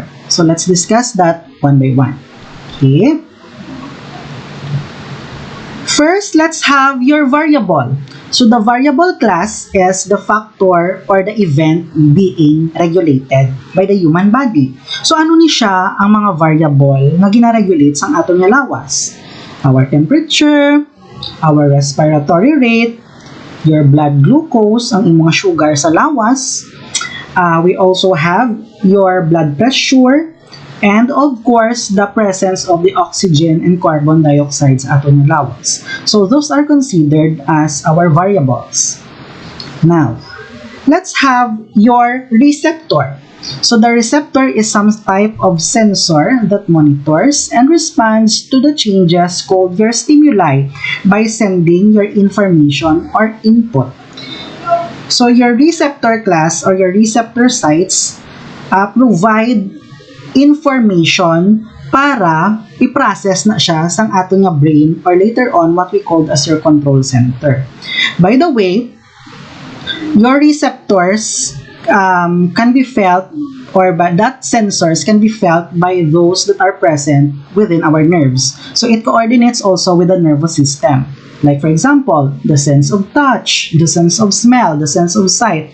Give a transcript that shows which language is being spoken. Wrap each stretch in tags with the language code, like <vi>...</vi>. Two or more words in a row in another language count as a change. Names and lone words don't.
<en>So let's discuss that one by one. Okay. First, let's have your variable. So the variable, class, is the factor or the event being regulated by the human body.</en> <hil>So ano ni siya ang mga variable na gina-regulate sa atong nga lawas?</hil> <en>Our temperature, our respiratory rate, your blood glucose,</en> <hil>ang imong sugar sa lawas.</hil> <en>We also have your blood pressure, and of course, the presence of the oxygen and carbon dioxide</en> <hil>sa atong lawas.</hil> <en>So those are considered as our variables. Now, let's have your receptor. So the receptor is some type of sensor that monitors and responds to the changes called your stimuli by sending your information or input. So your receptor, class, or your receptor sites provide information</en> <hil>para i-process na siya sang ato nga</hil> <en>brain, or later on what we call as your control center. By the way, your receptors can be felt, or that sensors can be felt by those that are present within our nerves. So it coordinates also with the nervous system. Like for example, the sense of touch, the sense of smell, the sense of sight.</en>